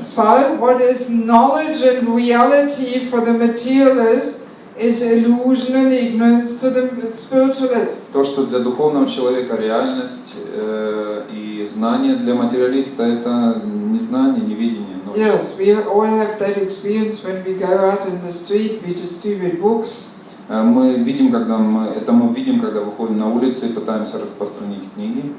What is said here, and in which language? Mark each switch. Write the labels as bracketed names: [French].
[English] So what is knowledge and reality for the materialist is illusion and ignorance to the spiritualist. [Russian] То, что для духовного человека реальность и знание для материалиста это незнание, неведение. [English] Yes, we all have that experience when we go out in the street, we distribute books. [Russian] Мы видим, когда выходим на улицу и пытаемся распространить книги.